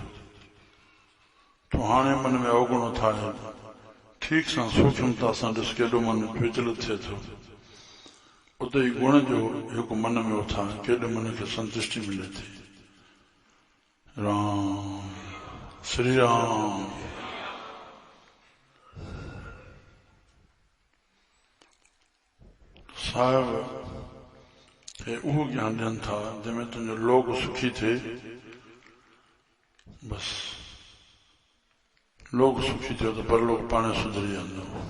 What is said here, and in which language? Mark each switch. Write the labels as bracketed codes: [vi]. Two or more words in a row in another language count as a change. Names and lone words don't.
[sd] तूं हाणे मन में अवगुणो ठाहे ठीक सां सूक्ष्मता सां ॾिस केॾो मन विचलित थिए थो। उते ई गुण जो हिकु मन में उथार केॾे मन खे संतुष्टि मिले थी। राम श्री राम। साहिब खे उहो ज्ञान ॾियनि था जंहिंमें तुंहिंजो लोक सुखी थिए। बस लोक सुखी थियो त परलोक पाणे सुधरी वेंदो।